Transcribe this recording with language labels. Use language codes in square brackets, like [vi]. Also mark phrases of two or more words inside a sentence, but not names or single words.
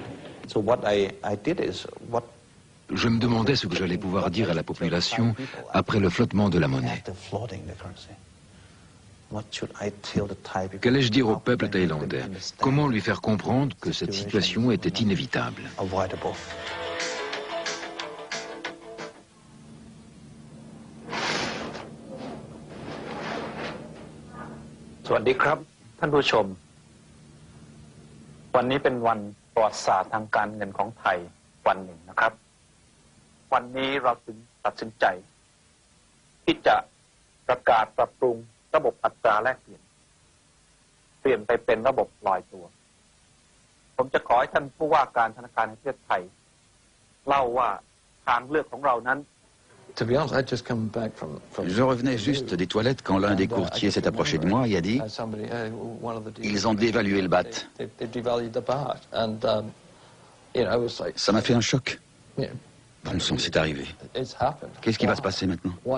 [fr] Je me demandais ce que j'allais pouvoir dire à la population après le flottement de la monnaie. Qu'allais-je dire au peuple thaïlandais? Comment lui faire comprendre que cette situation était inévitable? [th] สวัสดีครับ, ท่านผู้ชม วันนี้เป็นวันประวัติศาสตร์ทางการเงินของไท ยวันหนึ่งนะครับ วันนี้เราถึงตัดสินใจที่จะประกาศปรับปรุงระบบอัตราแลกเปลี่ยนไปเป็นระบบลอยตัว ผมจะขอให้ท่านผู้ว่าการธนาคารแห่งประเทศไทยเล่าว่าทางเลือกของเรานั้น [fr] Je revenais juste des toilettes quand l'un des courtiers s'est approché de moi et a dit « Ils ont dévalué le baht ». Ça m'a fait un choc. Bon sang, c'est arrivé. Qu'est-ce qui va se passer maintenant?